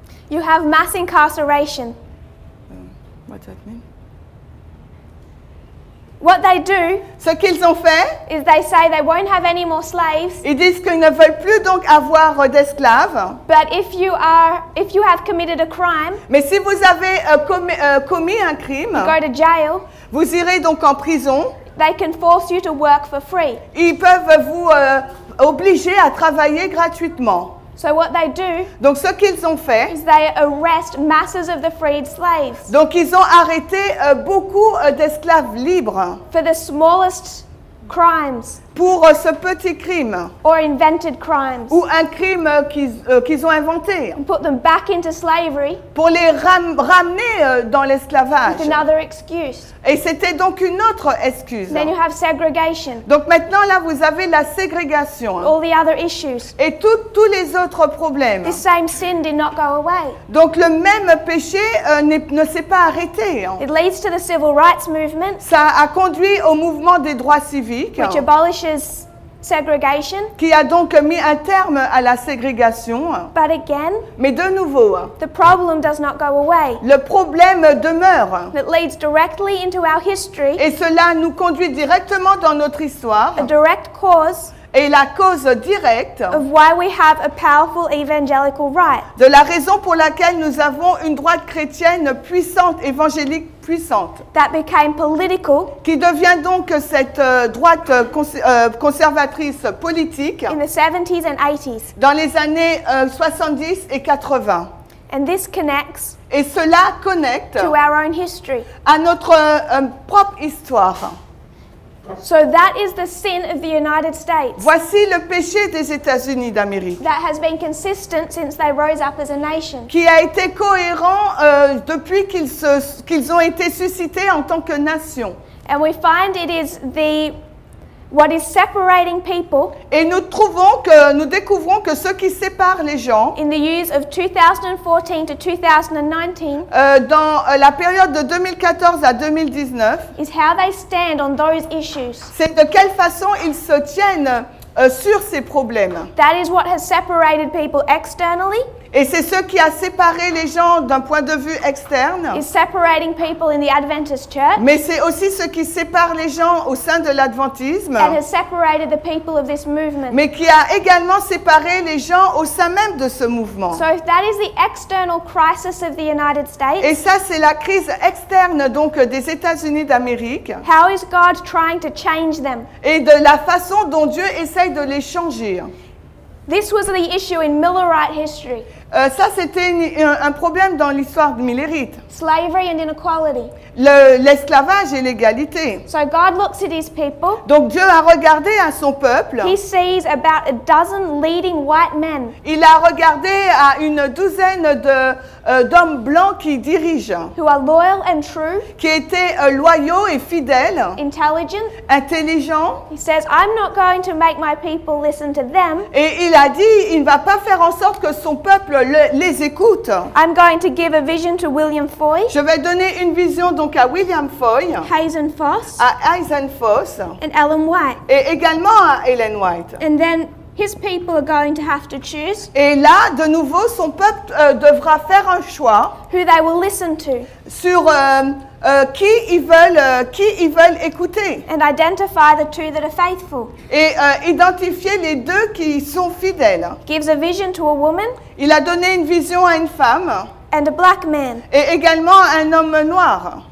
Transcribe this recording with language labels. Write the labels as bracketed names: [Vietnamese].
[English] You have mass incarceration. What's that mean? What they do [French] Ce qu'ils ont fait, [English] is they say they won't have any more slaves, [French] ils disent qu'ils ne veulent plus donc avoir d'esclaves. [English] but if you have committed a crime, [French] Mais si vous avez commis un crime, [English] go to jail, [French] vous irez donc en prison. [English] they can force you to work for free. [French] Ils peuvent vous obliger à travailler gratuitement. [English] So what they do [French] Donc ce qu'ils ont fait, [English] is they arrest masses of the freed slaves [French] donc ils ont arrêté beaucoup d'esclaves libres [English] for the smallest crimes [French] pour ce petit crime [English] or invented crimes [French] ou un crime qu'ils ont inventé [English] and put them back into slavery [French] pour les ramener dans l'esclavage. [English] with another excuse. [French] Et c'était donc une autre excuse. [English] Then you have segregation, [French] Donc maintenant là vous avez la ségrégation [English] all the other issues. [French] et tous les autres problèmes. [English] This same sin did not go away. [French] Donc le même péché ne s'est pas arrêté. [English] It leads to the civil rights movement, [French] Ça a conduit au mouvement des droits civiques [English] which abolishes segregation. [French] qui a donc mis un terme à la ségrégation. [English] But again, [French] Mais de nouveau, [English] the problem does not go away. [French] le problème demeure. [English] It leads directly into our history, [French] Et cela nous conduit directement dans notre histoire. [English] a direct cause [French] est la cause directe [English] of why we have a powerful evangelical right. [French] de la raison pour laquelle nous avons une droite chrétienne puissante, évangélique puissante, [English] That became political [French] qui devient donc cette droite conservatrice politique [English] in the 70s and 80s. [French] dans les années 70 et 80. [English] And this connects [French] Et cela connecte [English] to our own history. [French] à notre propre histoire. [English] So that is the sin of the United States [French] Voici le péché des États-Unis d'Amérique, [English] that has been consistent since they rose up as a nation. [French] qui a été cohérent depuis qu'ils ont été suscités en tant que nation. [English] And we find it is what is separating people [French] Et nous découvrons que ce qui sépare les gens [English] in the years of 2014 to 2019 [French] dans la période de 2014 à 2019, [English] is how they stand on those issues. [French] c'est de quelle façon ils se tiennent sur ces problèmes. [English] That is what has separated people externally, [French] Et c'est ce qui a séparé les gens d'un point de vue externe, [English] is separating people in the Adventist church, [French] mais c'est aussi ce qui sépare les gens au sein de l'adventisme, [English] and has separated the people of this movement. [French] mais qui a également séparé les gens au sein même de ce mouvement. [English] So that is the external crisis of the United States. [French] Et ça, c'est la crise externe donc des États-Unis d'Amérique [English] How is God trying to change them? [French] et de la façon dont Dieu essaye de les changer. [English] This was the issue in Millerite history. [French] Ça, c'était un problème dans l'histoire millérite. [English] Slavery and inequality. [French] L'esclavage et l'égalité. [English] So God looks at his people. [French] Donc Dieu a regardé à son peuple. [English] He sees about a dozen leading white men [French] Il a regardé à une douzaine d'hommes blancs qui dirigent, [English] who are loyal and true, [French] qui étaient loyaux et fidèles, [English] intelligent. [French] intelligents. [English] He says, I'm not going to make my people listen to them. [French] Et il a dit, il ne va pas faire en sorte que son peuple les écoute. [English] I'm going to give a vision to William Foy, [French] Je vais donner une vision donc à William Foy, [English] Hazen Foss, [French] à Eisen Foss [English] and Ellen White. [French] et également à Ellen White. [English] And then his people are going to have to choose [French] Et là, de nouveau, son peuple devra faire un choix [English] who they will listen to [French] sur qui ils veulent écouter [English] and identify the two that are faithful. [French] et identifier les deux qui sont fidèles. [English] Gives a vision to a woman [French] Il a donné une vision à une femme [English] and a black man. [French] et également à un homme noir.